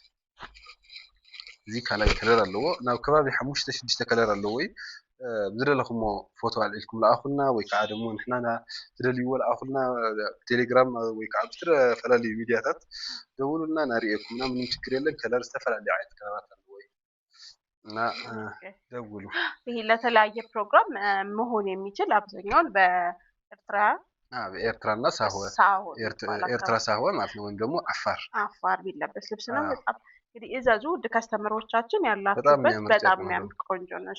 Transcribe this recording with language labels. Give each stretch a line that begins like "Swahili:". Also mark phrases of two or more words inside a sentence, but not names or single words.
Tigrinya: እዚ ካልኣይ ከለር ኣለዎ። ናብ ከባቢ 5-6 ከለር ኣለዎ እዩ። ብዝደለኽሞ ፎቶ ኣልዒልኩም ለኣኹልና ወይ ከዓ ደግሞ ንሕና ትደልይዎ ለኣኹልና ቴሌግራም ወይ ከዓ ብዝተፈላለዩ ሚድያታት ደውሉልና ናርኤኩምና። ምንም ችግር የለን። ከለር ዝተፈላለዩ ዓይነት ከለራት ኣለዎ እና ደውሉ።
Amharic: ይሄ ለተለያየ ፕሮግራም መሆን የሚችል አብዛኛውን በኤርትራና ሳህወ ኤርትራ ሳህወ ማለት ነው ወይም ደግሞ አፋር ቢለበስ ልብስ ነው። በጣም እንግዲህ እዘዙ ውድ ከስተመሮቻችን ያላችሁበት በጣም የሚያምር ቆንጆ ነው።